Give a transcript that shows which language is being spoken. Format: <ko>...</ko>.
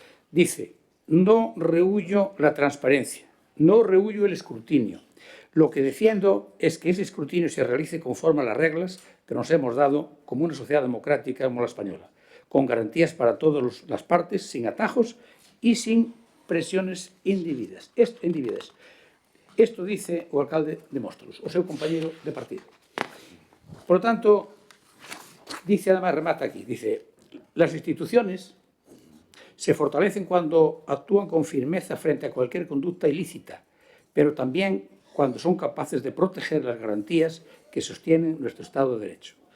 <es>Dice, no rehuyo la transparencia, no rehuyo el escrutinio. Lo que defiendo es que ese escrutinio se realice conforme a las reglas que nos hemos dado como una sociedad democrática como la española, con garantías para todas las partes, sin atajos y sin presiones indebidas.</es> <gl>Esto dice o alcalde de Móstoles, o seu compañeiro de partido.</gl> <es>Por lo tanto, dice, además,</es> <gl>remata aquí,</gl> <es>dice, las instituciones se fortalecen cuando actúan con firmeza frente a cualquier conducta ilícita, pero también cuando son capaces de proteger las garantías que sostienen nuestro Estado de Derecho.</es>